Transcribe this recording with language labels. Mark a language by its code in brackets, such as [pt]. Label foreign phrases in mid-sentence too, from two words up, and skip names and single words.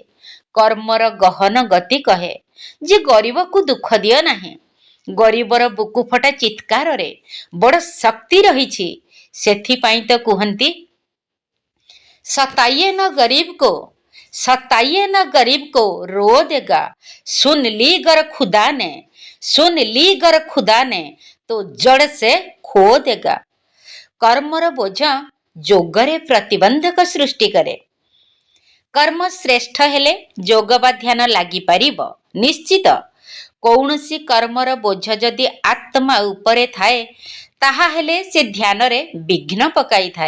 [or] କର୍ମର ଗହନ ଗତି କହେ ଯେ ଗରିବକୁ ଦୁଃଖ ଦିଅ ନାହିଁ। ଗରିବର ବୁକୁ ଫଟା ଚିତ୍କାରରେ ବଡ଼ ଶକ୍ତି ରହିଛି। ସେଥିପାଇଁ ତ କୁହନ୍ତି, [hi] सताइए न गरीब को रो देगा, सुन ली गर खुदा ने तो जड़ से खो देगा। [or] କର୍ମର ବୋଝ ଯୋଗରେ ପ୍ରତିବନ୍ଧକ ସୃଷ୍ଟି କରେ। କର୍ମ ଶ୍ରେଷ୍ଠ ହେଲେ ଯୋଗ ବା ଧ୍ୟାନ ଲାଗିପାରିବ ନିଶ୍ଚିତ। କୌଣସି କର୍ମର ବୋଝ ଯଦି ଆତ୍ମା ଉପରେ ଥାଏ, ତାହା ହେଲେ ସେ ଧ୍ୟାନରେ ବିଘ୍ନ ପକାଇଥାଏ।